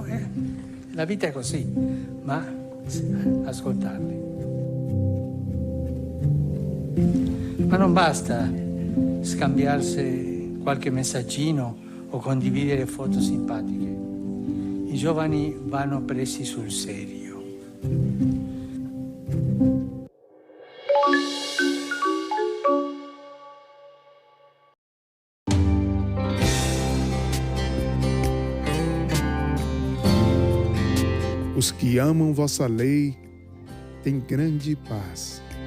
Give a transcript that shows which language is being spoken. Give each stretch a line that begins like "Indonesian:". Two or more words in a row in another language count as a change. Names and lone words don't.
Italian: La vita è così, ma ascoltarli. Ma non basta scambiarsi qualche messaggino o condividere foto simpatiche. I giovani vanno presi sul serio.
Portuguese: Os que amam vossa lei têm grande paz.